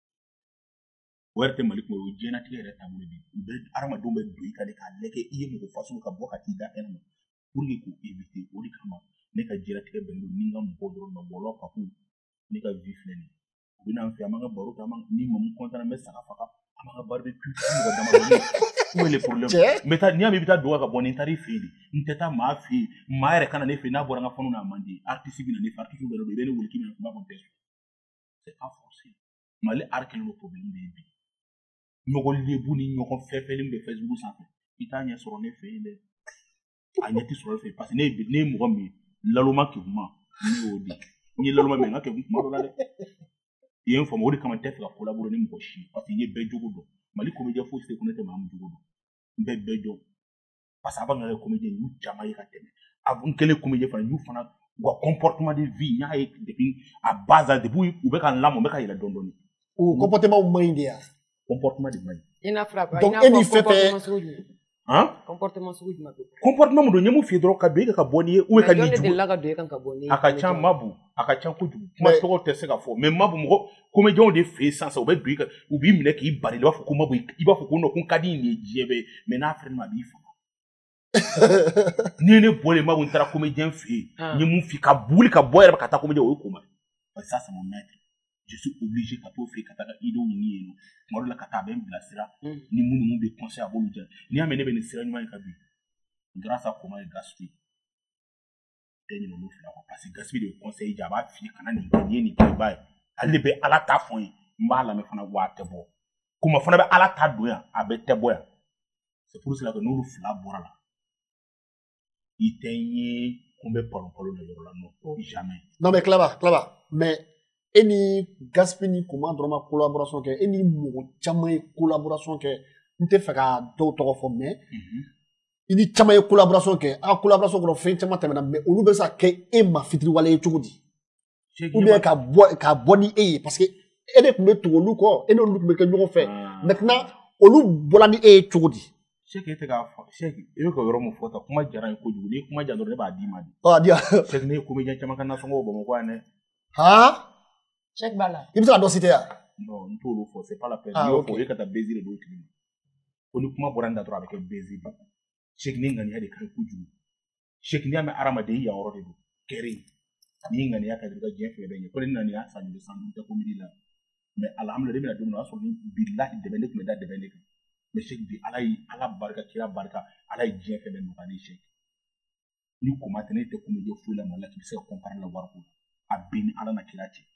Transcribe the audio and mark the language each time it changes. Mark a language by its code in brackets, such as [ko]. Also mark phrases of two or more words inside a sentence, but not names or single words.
[bm] o yɛrɛ tɛ Mali kun o ye diɲɛlatigɛ yɛrɛ taabolo de ye u bɛ hadamadenw bɛ don i kan de k'a lajɛ i ye mɔgɔ fasugu ka bɔ ka t'i da hɛrɛ ma [fr] pour que [bm] k'o éviter o de kama ne ka diɲɛlatigɛ bɛnnen don ni n ka mɔgɔw dɔrɔn ma wɔlɔ papu ne ka vie filɛ nin ye u bɛ n'an fɛ an b'an ka baro kɛ ni mamu kɔntana n bɛ saga faga an b'an ka barbecue mɔgɔ damadɔni [fr] où est le problème [bm] n bɛ taa n'i y'a mɛn i bɛ taa dɔgɔ ka bɔ ni n taara i fɛ yen de n tɛ taa maa fɛ yen maa yɛrɛ ka na ne fɛ yen n'a bɔra n ka fanu n'a man di artiste bɛ na ne fɛ artiste bɛ na i bɛ ne wele k'i bɛna kuma fɔ n tɛ sɔn [fr] c'est pas forcé [bm] Mali art kɛlen don problème de ye bi ɲɔgɔn lebu ni ɲɔgɔn fɛfɛli bɛ Facebook sanfɛ i t'a ɲɛ sɔrɔ ne fɛ yen dɛ a ɲɛ tɛ sɔrɔ e fɛ yen [fr] parce que [bm] ne ye mɔgɔ min ye laloma kekuma ne y'o di n ye laloma mɛ n ka kekun kuma dɔ la dɛ i ye n faamu o de kama n tɛ fɛ ka collaborer ni mɔgɔ si [fr] parce que [bm] n ye bɛɛ jogo dɔn Mali comédien fosi tɛ ko ne tɛ maa min jogo dɔn n bɛ bɛɛ dɔn [fr] parce que avant [bm] n ka kɛ comédien n y'u caman ye ka tɛmɛ n kɛlen comédien fana n y'u fana u ka [fr] comportement de vie [bm] n y'a ye [fr] depuis à base depuis [bm] u bɛ ka n lamɔ n bɛ ka yɛlɛ dɔɔni dɔɔni o comportement man ɲi de yan comportement de man ɲi i n'a fɔ donc e ni fɛn fɛn comportement sugu jumɛn comportement min don n ye mun f'i ye dɔrɔn ka don e ka bɔ n'i ye ou ka n'i jugu a ka ca Mabou a ka ca kojugu kuma tɔgɔ tɛ se ka fɔ mais Mabou mɔgɔ comédiens de fɛ yen sisan u bɛ don i kan u b'i minɛ k'i bari i b'a fɔ ko Mabou i b'a fɔ ko non ko n ka di nin ye diɲɛ bɛɛ mais n'a fɛrɛ ma a b'i faga ni ne bɔlen Mabou n taara comédien fɛ yen n ye mun f'i ka wuli ka bɔ yɛrɛ ka taa comédien o ye ko ma [fr] parce que ça c'est mon maître je suis obligé [bm] ka t'o fɛ ka taa ka idéo ɲini yen nɔ tuma dɔ la ka taa a bɛ n bilasira ni mun bɛ conseil a b'olu diya n'i y'a mɛn ne bɛ nin sira ɲuman in kan bi [fr] grâce à comment [bm] Gaspi tɛ ɲinɛ olu fila kɔ [fr] parce que [bm] Gaspi de ye conseil di a b'a f'i ye kana nin kɛ n'i ye nin kɛ i b'a ye ale de bɛ Ala ta fɔ n ye n b'a lamɛn fana wa a tɛ bɔ kuma fana bɛ Ala ta don yan a bɛ tɛ bɔ yan [fr] c'est pour cela que [bm] n'olu fila bɔra la i tɛ n ye ko n bɛ palon la yɔrɔ la [fr] non jamais non mais [bm] Claba mais e ni Gaspi ni Kuma dɔrɔn ma collaboration kɛ e ni mɔgɔ caman ye collaboration kɛ n tɛ fɛ ka dɔw tɔgɔ fɔ mais i ni caman ye collaboration kɛ a collaboration kɔnɔ fɛn caman tɛmɛna mais olu bɛ se ka kɛ e ma fitiriwale ye cogo di [fr] ou bien [bm] ka bɔ ni e ye [fr] parce que [bm] e de tun bɛ tugu olu kɔ e n'olu tun bɛ kɛ ɲɔgɔn fɛ maintenant olu bɔra ni e ye cogo di Cheikh e tɛ k'a fɔ Cheikh i bɛ ka yɔrɔ min fɔ tan kuma diyara n ye kojugu n'i ye kuma diya dɔrɔn ne b'a d'i ma de di yan Cheikh ne ye comédien caman ka nasɔngɔ Bamakɔ yan dɛ Cheikh b'a la i bɛ se ka dɔ citer yan non n t'olu fɔ [fr] c'est pas la peine [bm] n'i y'o fɔ e ka taa baiser de d'o tigi ma ko ni kuma bɔra n da dɔrɔn a bɛ kɛ baiser ba Cheikh ni ŋaniya de ka ɲi kojugu Cheikh n'i y'a mɛn hadamaden i yan yɔrɔ de don kɛrɛ n'i ŋaniya ka di i ka diɲɛ fɛn bɛɛ ɲɛ ko ne ŋaniya san joli san duuru tɛ comédie la mais alhamdulilayi ne bɛna don min na o y'a sɔrɔ ni bilahi dɛmɛ ne tun bɛ da dɛmɛ de kan mais Cheikh bi Ala barika kira barika Ala ye diɲɛ fɛn bɛɛ nɔgɔya ne ye Cheikh ni koma tɛ ne tɛ comédien foyi la Mali la k'i bɛ se ka comparer la wariko a bɛ ni Ala na kira cɛ